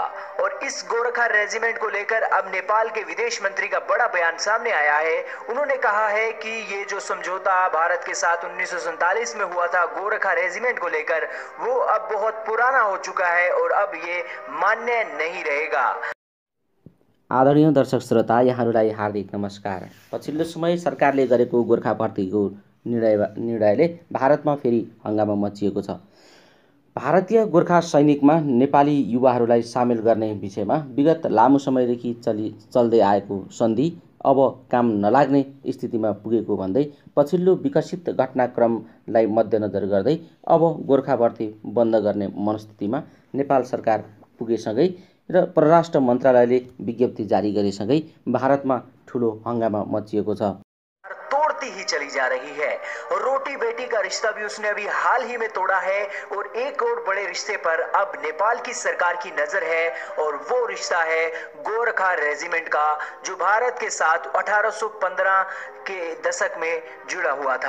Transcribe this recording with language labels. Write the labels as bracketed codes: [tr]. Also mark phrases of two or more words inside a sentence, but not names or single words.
[hi] और इस गोरखा रेजिमेंट को लेकर अब नेपाल के विदेश मंत्री का बड़ा बयान सामने आया है। उन्होंने कहा है कि ये जो समझौता भारत के साथ 1947 में हुआ था गोरखा रेजिमेंट को लेकर, वो अब बहुत पुराना हो चुका है और अब ये मान्य नहीं रहेगा। [ne] आदरणीय दर्शक श्रोता, यहाँहरूलाई हार्दिक नमस्कार। पछिल्लो समय सरकारले गरेको गोर्खा भर्तीको निर्णयले भारतमा फेरि हङ्गामा मचिएको छ। भारतीय गोर्खा सैनिकमा नेपाली युवाहरूलाई सामेल गर्ने विषयमा विगत लामो समयदेखि चल्दै आएको सन्धि अब काम नलाग्ने स्थितिमा पुगेको भन्दै पछिल्लो विकसित घटनाक्रमलाई मध्यनजर गर्दै अब गोर्खा भर्ती बन्द गर्ने मनस्थितिमा नेपाल सरकार पुगेसँगै र परराष्ट्र मन्त्रालयले विज्ञप्ति जारी गरेसँगै भारतमा ठुलो हङ्गामा मचिएको छ। [hi] तोड़ती ही चली जा रही है। रोटी बेटी का रिश्ता भी उसने अभी हाल ही में तोड़ा है और एक और बड़े रिश्ते पर अब नेपाल की सरकार की नजर है और वो रिश्ता है गोरखा रेजिमेंट का, जो भारत के साथ 1815 के दशक में जुड़ा हुआ था।